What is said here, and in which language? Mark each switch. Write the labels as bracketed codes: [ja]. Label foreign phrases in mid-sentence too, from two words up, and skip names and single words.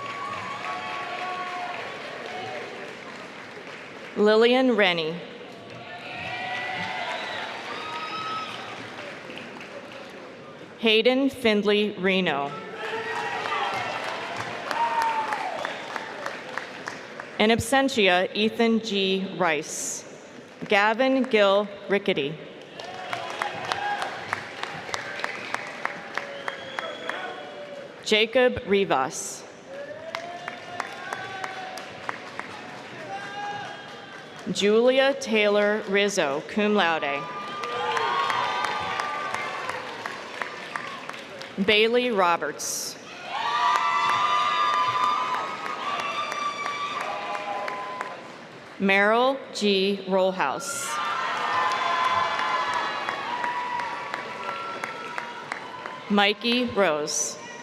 [en] Lillian Rennie. Hayden Findley Reno. [la] In absentia, [en] Ethan G. Rice. Gavin Gill Rickety. Jacob Rivas. Julia Taylor Rizzo, [la] cum laude. [en] Bailey Roberts. Merrill G. Rollhouse. Mikey Rose.